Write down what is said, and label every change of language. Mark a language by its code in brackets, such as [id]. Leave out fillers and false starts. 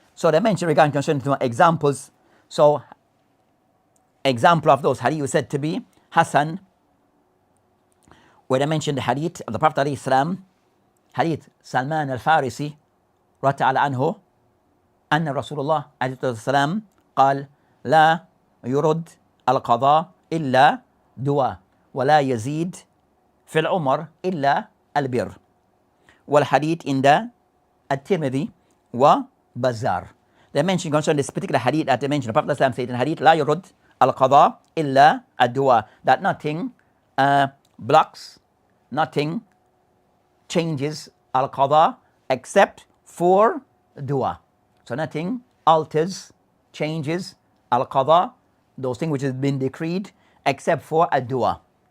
[en] So they mention regarding concerning examples. So example of those hadith said to be Hasan, where they mentioned the hadith of the Prophet alayhi salam, hadith Salman al-Farisi radiyallahu anhu, [ar] أن رسول الله عليه الصلاة والسلام قال لا يرد القضاء إلا دواء ولا يزيد في العمر إلا البر. والحديث عند الترمذي وبزار. [en] They mention concerning this particular hadith that they mentioned. The Prophet ﷺ said in hadith, [ar] لا يرد القضاء إلا الدعاء, [en] that nothing blocks, nothing changes al-qada except for dua. So nothing alters, changes al-qada, those things which have been decreed, except for a dua.